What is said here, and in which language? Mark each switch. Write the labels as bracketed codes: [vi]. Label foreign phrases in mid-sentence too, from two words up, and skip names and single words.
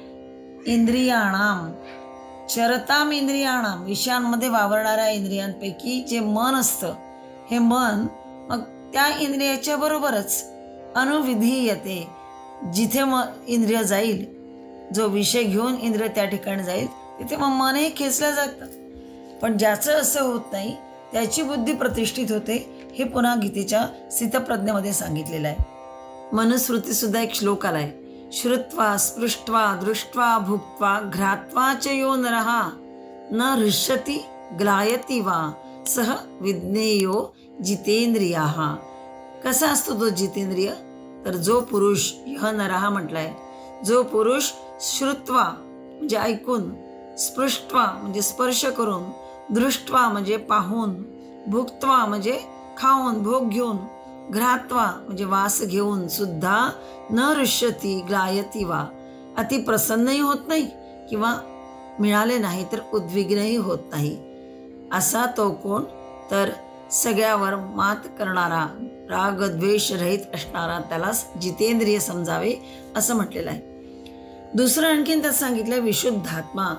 [sa] इंद्रियाणाम चरताम इंद्रियाणाम [mr] विषयांमध्ये वावरणाऱ्या इंद्रियांपैकी जे मन असतं, हे मन मग त्या इंद्रियाच्या बरोबरच अनुविधीयते, जिथे इंद्रिय जाईल, जो विषय घेऊन इंद्रिय त्या ठिकाणी जाईल तिथे मग मनही खेचलं जातं. पण ज्याचं असं होत नाही त्याची बुद्धी प्रतिष्ठित होते, हे पुन्हा गीतेच्या स्थितप्रज्ञेमध्ये सांगितलेलं आहे. मनुस्मृती सुद्धा एक श्लोक आलाय. [sa] श्रुत्वा स्पृष्ट्वा दृष्ट्वा भुक्त्वा घ्रात्वा च यो नरः न हृष्यति ग्लायति वा सह विज्ञेयो जितेंद्रियाः. [mr] कसा असतो तो जितेंद्रिय तर जो पुरुष, [sa] यह नरः [mr] म्हटलाय, जो पुरुष श्रुत्वा म्हणजे ऐकून, स्पृष्ट्वा म्हणजे स्पर्श करून, दृष्ट्वा म्हणजे पाहून, भुक्त्वा म्हणजे खाऊन भोग घेऊन, घ्रात्वा म्हणजे वास घेऊन सुद्धा [sa] न रुष्यती ग्लायती वा, [mr] अति प्रसन्नही होत नाही किंवा मिळाले नाही तर उद्विग्नही होत नाही. असा तो कोण? तर सगळ्यावर मात करणारा, राग द्वेष रहित असणारा त्यालाच जितेंद्रिय समजावे असं म्हटलेलं आहे. दुसरं आणखीन त्यात सांगितलं विशुद्धात्मा.